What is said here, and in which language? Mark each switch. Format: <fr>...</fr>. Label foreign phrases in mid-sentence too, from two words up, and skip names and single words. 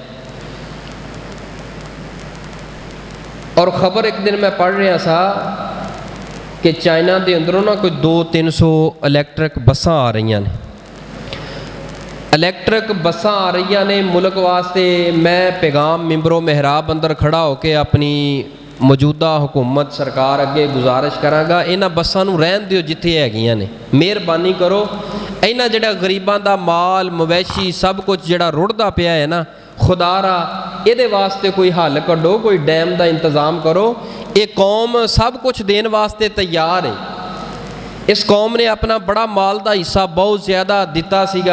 <pa>اور خبر ایک دن میں پڑھ رہا سا کہ چائنا دے اندروں نا کوئی 200-300</pa> <en>electric بساں</en> <pa>آ رہی ہیں،</pa> <en>electric بساں</en> <pa>آ رہی نے ملک واسطے۔ میں پیغام ممبر و محراب اندر کھڑا ہو کے اپنی موجودہ حکومت سرکار اگے گزارش کراں گا، انہاں بساں نو رہن دیو جتھے ہیگیاں نے، مہربانی کرو انہاں جڑا غریباں دا مال مویشی سب کچھ جڑا رڑدا پیا ہے نا، خدا را یہ دے واسطے کوئی حل کڈو، کوئی ڈیم دا انتظام کرو۔ یہ قوم سب کچھ دین واسطے تیار ہے، اس قوم نے اپنا بڑا مال دا حصہ بہت زیادہ دیتا سیگا۔</pa>